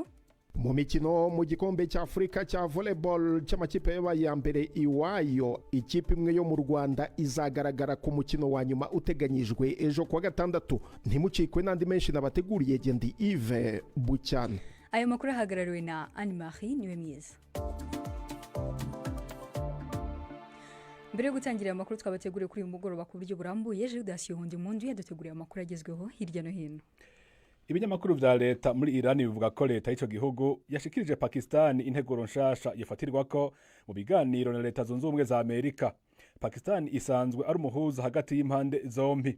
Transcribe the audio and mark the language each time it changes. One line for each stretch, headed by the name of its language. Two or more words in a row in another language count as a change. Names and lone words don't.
Kinyarwanda: mu mikino mu gikombe cya Afrika cya volleyball cy'amakipe ya mbere iwayo, ikipe imwe yo mu Rwanda izagaragara ku mukino wa nyuma uteganyijwe ejo kwa gatandatu. Ntimucikwe n'andi menshi nabateguriye Gendi Yves Bucyana. Ayo makuru ahagarariwe na Anne-Marie niwe myiza. Mbere yo gutangira amakuru twabateguriye kuri uyu mugoroba ku buryo burambuye, Judas Yohundi Mundu yaduteguriye amakuru agezweho hirya no hino.
Rundi: Ibinyamakuru vya leta muri Iran bivuga ko leta y'ico gihugu yashikirije Pakistan integuro nshasha yafatirwako mu biganiro na leta zunze ubumwe za Amerika. Pakistan isanzwe ari umuhuza hagati y'impande zombi.